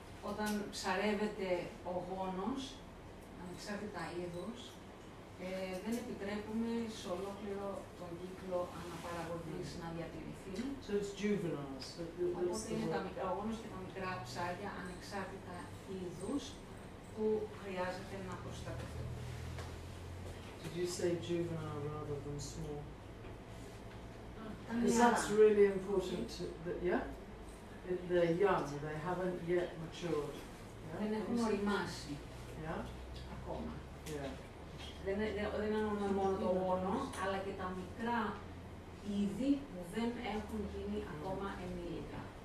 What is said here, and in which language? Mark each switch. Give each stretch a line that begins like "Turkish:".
Greek: Όταν ψαρεύεται ο γόνος, ανεξάρτητα είδους, δεν επιτρέπουμε σε ολόκληρο τον κύκλο αναπαραγωγής να διατηρηθεί.
English: So it's juveniles.
Greek: Οπότε είναι ο γόνος και τα μικρά ψάρια ανεξάρτητα είδους που χρειάζεται να προστατευτούν.
English: Did you say juvenile rather than small? Because that's really important. Yeah? They're young, they haven't yet matured.
Greek: Δεν έχουν οριμάσει ακόμα. Δεν εννοούμε μόνο το γόνο, αλλά και τα μικρά είδη που δεν έχουν γίνει ακόμα ενήλικα.